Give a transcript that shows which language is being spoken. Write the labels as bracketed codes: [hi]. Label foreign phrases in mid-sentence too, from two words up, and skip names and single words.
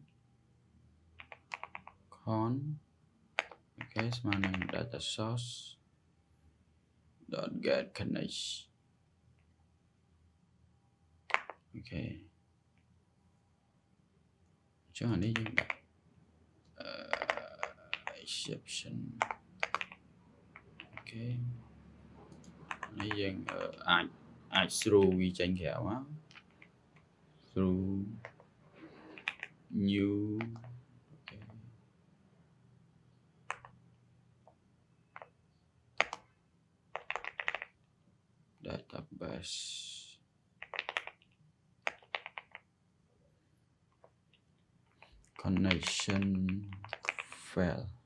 [km] con អូខេស្មើនឹង [en] data source dot get connection [km] អូខេចុះអានេះយើងដាក់exception អូខេនេះយើងអាច through វាចេញក្រៅមក through [en] new database connection fail